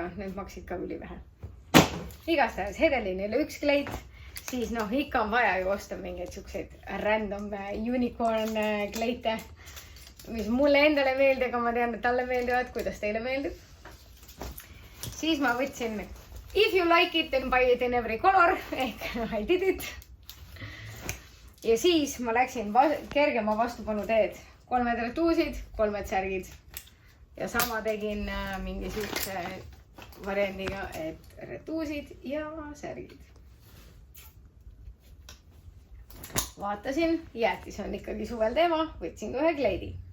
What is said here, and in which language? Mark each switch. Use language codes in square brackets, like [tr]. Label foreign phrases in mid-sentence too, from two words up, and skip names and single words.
[et] Need maksid ka ülivähe. Igastahes Hedelinile üks kleit. Siis ikka on vaja ju osta mingeid siukseid [en] random unicorn [et] kleite, mis mulle endale meeldi, aga ma tean, et talle meeldivad. Kuidas teile meeldib? Siis ma võtsin [en] if you like it, then buy it in every color. Ehk I did it. [et] Ja siis ma läksin kergema vastupanu teed. 3 retuusid, 3 särgid. Ja sama tegin mingi siukse variandiga, et retuusid ja särgid. Vaatasin, jäätis on ikkagi suvel teema, võtsin ka ühe kleidi.